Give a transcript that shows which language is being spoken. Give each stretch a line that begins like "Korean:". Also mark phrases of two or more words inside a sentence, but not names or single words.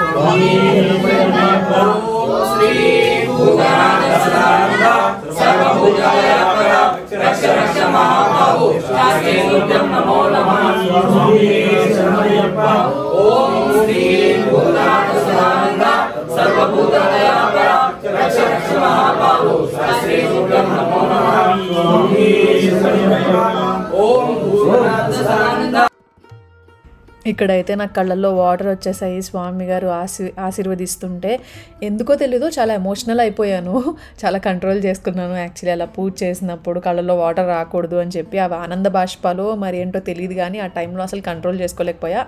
Sanskrit: श्री भूतनाथ सदानंदा सर्वभूतदयापरं रक्ष महाबाहो शास्त्रे तुभ्यं नमो नमः. ओम श्री भूतनाथ सदानंदा सर्वभूतदयापरं रक्ष महाबाहो शास्त्रे तुभ्यं नमो नमः.
Telugu: ఇక్కడైతే నాకు కళ్ళల్లో వాటర్ వచ్చేసాయి. స్వామి గారు ఆశీర్వదిస్తుంటే ఎందుకో తెలీదు చాలా ఎమోషనల్ అయిపోయాను. చాలా కంట్రోల్ చేసుకున్నాను. యాక్చువల్లీ అలా పూజ చేసినప్పుడు కళ్ళల్లో వాటర్ రాకూడదు అని చెప్పి అవి ఆనంద బాష్పాలు మరి ఏంటో తెలియదు కానీ ఆ టైంలో అసలు కంట్రోల్ చేసుకోలేకపోయా.